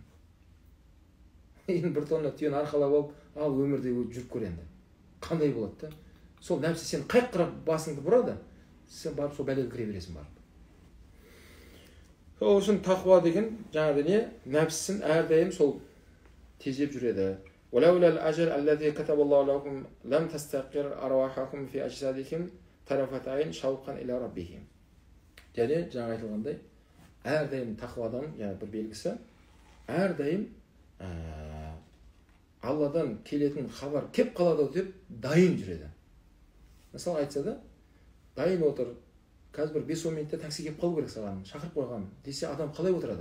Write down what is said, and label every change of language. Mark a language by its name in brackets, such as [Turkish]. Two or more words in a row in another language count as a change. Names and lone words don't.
[Kazakh] Енді 1 тонна түйені арқалап алып, ал өмірде жүріп көренді. Қандай болады да? Сол нәпсі сен қайқырап басыңды бұрады, сен барып сол бәлеге кіре бересің барып. Сол үшін тақуа деген жаңағы не? Нәпсісін әрдайым сол тежеп жүреді. [Arabic] وَلَوْلَا الْأَجَلَ الَّذِي كَتَبَ اللَّهُ لَكُمْ لَمْ تَسْتَقِرْ أَرْوَاحَكُمْ فِي أَجْسَادِكُمْ طَرَفَتَ عَيْنٍ شَوْقًا إِلَى رَبِّهِمْ. [Kazakh] Және жаңа айтылғандай, әрдайым тақуадан бір белгісі, әрдайым Алладан келетін хабар кеп қалады деп дайын жүреді. Мысалы айтса да, дайын отыр, қазір бір 5-10 минутта такси кеп қалу керек саған, шақырып қойған десе, адам қалай отырады?